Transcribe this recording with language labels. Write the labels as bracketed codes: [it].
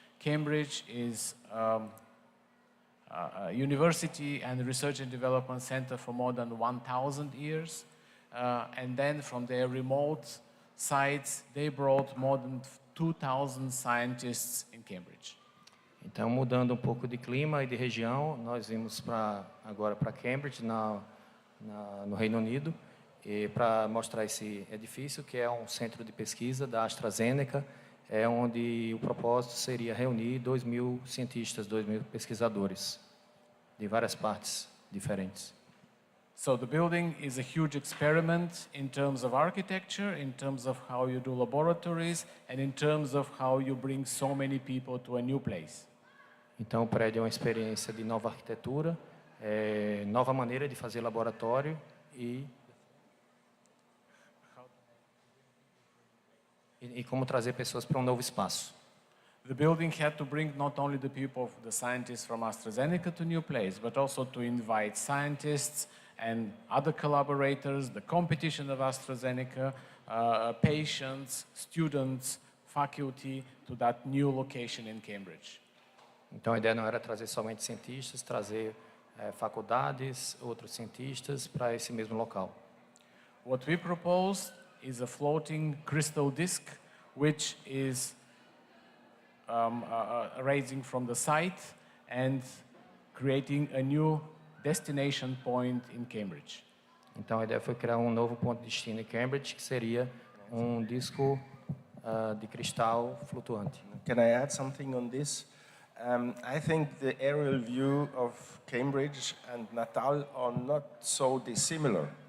[en] Cambridge is a university and research and development center for more than 1,000 years. And then from their remote sites, they brought more than 2,000 scientists in Cambridge. [pt] Então, mudando um pouco de clima e de região, nós vimos agora para Cambridge, no Reino Unido, e para mostrar esse edifício, que é um centro de pesquisa da AstraZeneca, onde o propósito seria reunir 2.000 cientistas, 2.000 pesquisadores de várias partes diferentes. [en] So the building is a huge experiment in terms of architecture, in terms of how you do laboratories, and in terms of how you bring so many people to a new place. [pt] Então, o prédio é uma experiência de nova arquitetura, nova maneira de fazer laboratório e como trazer pessoas para um novo espaço. [en] The building had to bring not only the people, the scientists from AstraZeneca to a new place, but also to invite scientists and other collaborators, the competition of AstraZeneca, patients, students, faculty, to that new location in Cambridge. [pt] Então, a ideia não era trazer somente cientistas, trazer faculdades, outros cientistas para esse mesmo local. [en] What we proposed is a floating crystal disk, which is raising from the site and creating a new destination point in Cambridge. [pt] Então, a ideia foi criar um novo ponto de destino em Cambridge, que seria um disco de cristal flutuante. [en] Can I add something on this? I think the aerial view of Cambridge and Natal are not so dissimilar.